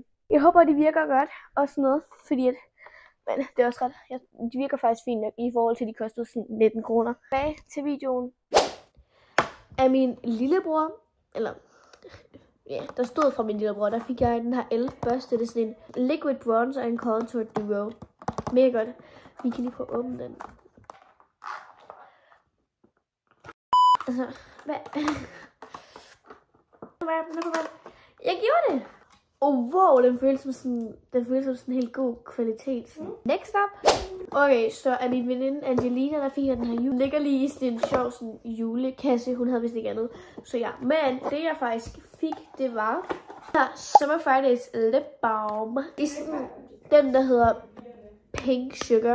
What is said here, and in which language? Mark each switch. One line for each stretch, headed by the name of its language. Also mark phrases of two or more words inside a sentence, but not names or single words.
Danish: Jeg håber, de virker godt og sådan noget, fordi at, men det er også ret, de virker faktisk fint nok i forhold til, at de kostede sådan 19 kroner. Bag til videoen af min lillebror, eller ja, der stod fra min lillebror, der fik jeg den her elf-børste. Det er sådan en
English: liquid bronzer and contour duo.
Danish: Mega godt. Vi kan lige prøve at åbne den. Altså, hvad? Jeg gjorde det! Wow, den føles som sådan en helt god kvalitet.
English: Next up.
Danish: Okay, så er min veninde Angelina, der fik den her jule. Ligger lige i sådan en sjov sådan julekasse. Hun havde vist ikke andet. Så ja, men det jeg faktisk fik, det var her Summer Fridays Lip Balm. I sådan den, der hedder Pink Sugar.